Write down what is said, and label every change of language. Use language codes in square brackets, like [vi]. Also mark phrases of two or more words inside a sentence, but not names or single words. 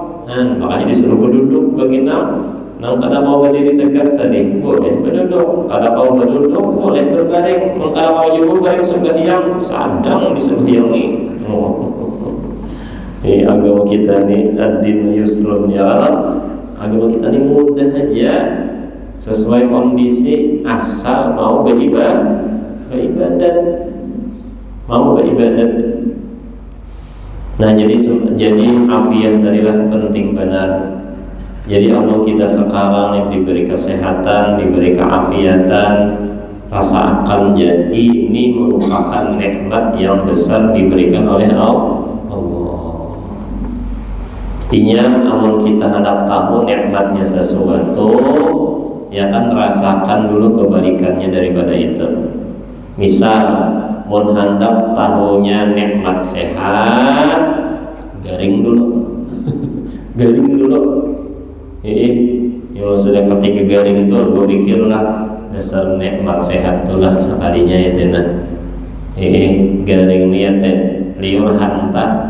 [bjn] Makanya disuruh berduduk baginda. Nang kada mau berdiri tegak tadi boleh berduduk. Kada mau berduduk boleh berbaring. Kada mau jumur baring sembahyang sadang disembahyangi. Agama kita ni [ar] ad-din yusrun ya Allah. [bjn] Agama kita ni mudah aja sesuai kondisi, asal mau beribadat. [id] Mau beribadat. [bjn] Nah, jadi afiat tadilah penting benar. [id] Jadi amal kita sekarang yang diberi kesehatan, diberi keafiatan, rasa akan jadi ini merupakan nikmat yang besar diberikan oleh Allah. Artinya amal kita hendak tahu nikmatnya sesuatu, ya kan rasakan dulu kebalikannya daripada itu. Misal, [bjn] mun hendak tahunya nikmat sehat, garing dulu. Garing dulu. Yang sudah ketika garing itu berpikirlah dasar nikmat sehat itulah sekalinya itu nah. Garing niat liur hantar.